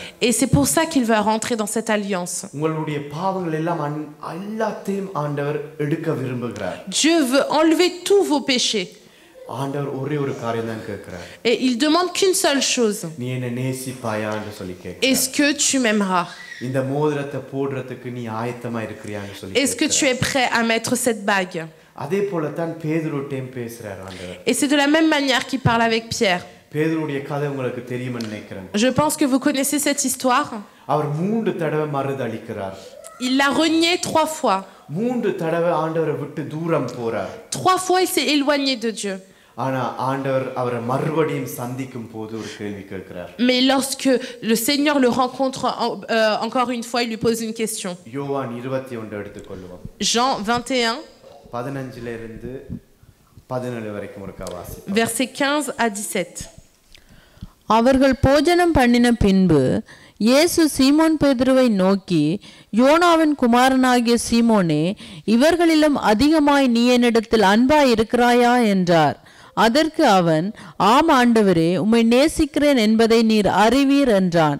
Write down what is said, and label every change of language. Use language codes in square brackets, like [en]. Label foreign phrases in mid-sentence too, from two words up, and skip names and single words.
[fr] Et c'est pour ça qu'il va rentrer dans cette alliance. [ta] உங்களுடைய பாவங்கள் எல்லாம் எல்லாத்தையும் ஆண்டவர் எடுக்க விரும்புகிறார். [fr] Dieu veut enlever tous vos péchés. [ta] ஆண்டவர் ஒரே ஒரு காரியம் தான் கேட்கிறார். [fr] Et il demande qu'une seule chose. [ta] நீ என்ன நேசிப்பாயான்னு சொல்லி கேட்கிறார். [fr] Est-ce que tu m'aimeras? [ta] இந்த மோதிரத்தை போடுறதுக்கு நீ ஆயத்தமா இருக்கிறியான்னு சொல்லி [fr] Est-ce que tu es prêt à mettre cette bague? [ta] அதே போல தான் பேதுருட்டையும் பேசுறார் ஆண்டவர். [fr] Et c'est de la même manière qu'il parle avec Pierre. [ta] பேதுருடைய கதை உங்களுக்கு தெரியும்னு நினைக்கிறேன். [fr] Je pense que vous connaissez cette histoire. [ta] அவர் 3 தடவை மறுதலிக்கிறார். [fr] Il l'a renié 3 fois. [ta] 3 தடவை ஆண்டவரை விட்டு தூரம் போறார். [fr] 3 fois il s'est éloigné de Dieu. [ta] ஆனா ஆண்டவர் அவரை மறுபடியும் சந்திக்கும் போது ஒரு கேள்வி கேட்கிறார். [fr] Mais lorsque le Seigneur le rencontre encore une fois, il lui pose une question. [ta] யோவான் 21 எடுத்துக்கொள்வோம். [fr] Jean 21 [ta] 15 ல இருந்து 17 வரைக்கும் ஒரு வாசி. [fr] Versets 15 à 17. [ta] அவர்கள் போஜனம் பண்ணின பின்பு இயேசு சீமோன் பேதுருவை நோக்கி, யோனாவின் குமாரனாகிய சீமோனே, இவர்களிலும் அதிகமாய் நீ என்னிடத்தில் அன்பாய் இருக்கிறாயா என்றார். அதற்கு அவன், ஆம் ஆண்டவரே, உம்மை நேசிக்கிறேன் என்பதை நீர் அறிவீர் என்றான்.